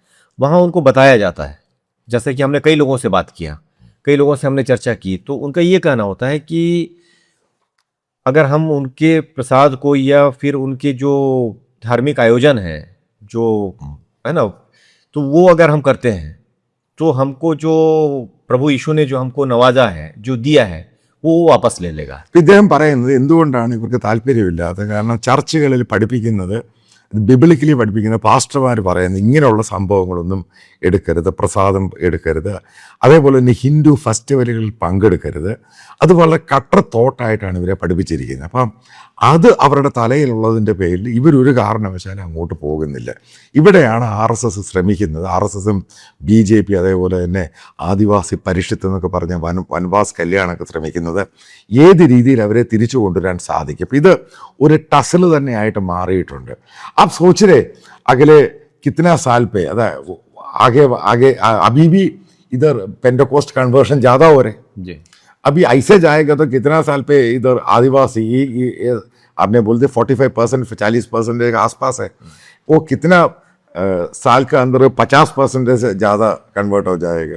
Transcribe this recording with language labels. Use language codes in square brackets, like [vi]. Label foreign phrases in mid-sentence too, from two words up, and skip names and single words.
[hi] वहाँ उनको बताया जाता है, जैसे कि हमने कई लोगों से बात किया, कई लोगों से हमने चर्चा की, तो उनका ये कहना होता है कि अगर हम उनके प्रसाद को या फिर उनके जो धार्मिक आयोजन है जो है ना, तो वो अगर हम करते हैं तो हमको जो प्रभु यीशु ने जो हमको नवाजा है, जो दिया है, वो वापस ले लेगा। [ml] ഇദ്ദേഹം പറയുന്നത് എന്തുകൊണ്ടാണ് ഇവർക്ക് താല്പര്യമില്ലാത്തത്, കാരണം ചർച്ചുകളിൽ പഠിപ്പിക്കുന്നത്, ബിബിളിക്കലി പഠിപ്പിക്കുന്ന പാസ്റ്റർമാർ പറയുന്നത് ഇങ്ങനെയുള്ള സംഭവങ്ങളൊന്നും എടുക്കരുത്, പ്രസാദം എടുക്കരുത്, അതേപോലെ തന്നെ ഹിന്ദു ഫെസ്റ്റിവലുകളിൽ പങ്കെടുക്കരുത്. അത് വളരെ കട്ടർ തോട്ടായിട്ടാണ് ഇവരെ പഠിപ്പിച്ചിരിക്കുന്നത്. അപ്പം അത് അവരുടെ തലയിലുള്ളതിൻ്റെ പേരിൽ ഇവരൊരു കാരണവശാലും അങ്ങോട്ട് പോകുന്നില്ല. ഇവിടെയാണ് RSS ശ്രമിക്കുന്നത്. RSSും BJP അതേപോലെ തന്നെ ആദിവാസി പരിഷത്ത് എന്നൊക്കെ പറഞ്ഞ വനവാസ് കല്യാണമൊക്കെ ശ്രമിക്കുന്നത് ഏത് രീതിയിൽ അവരെ തിരിച്ചു കൊണ്ടുവരാൻ സാധിക്കും. അപ്പം ഇത് ഒരു ടസൽ തന്നെയായിട്ട് മാറിയിട്ടുണ്ട്. [hi] आप सोच रहे अगले कितना साल पे आगे आगे अभी भी इधर [en] Pentecost conversion [hi] ज़्यादा हो रहे जी, अभी ऐसे जाएगा तो कितना साल पे इधर आदिवासी ये आपने बोलते 45% 40% के आसपास है, वो कितना साल के अंदर 50% से ज़्यादा कन्वर्ट हो जाएगा?